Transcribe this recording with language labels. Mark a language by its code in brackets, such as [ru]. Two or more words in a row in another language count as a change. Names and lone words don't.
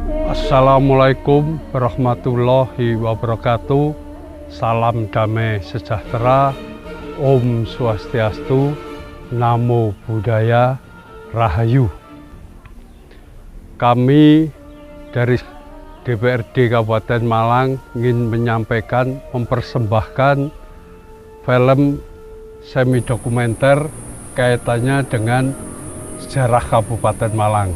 [ar] Assalamualaikum warahmatullahi wabarakatuh. [id] Salam damai sejahtera. [ban] Om Swastiastu. [pi] Namo Buddhaya. Rahayu. [id] Kami dari DPRD Kabupaten Malang ingin menyampaikan, mempersembahkan film semi dokumenter kaitannya dengan sejarah Kabupaten Malang.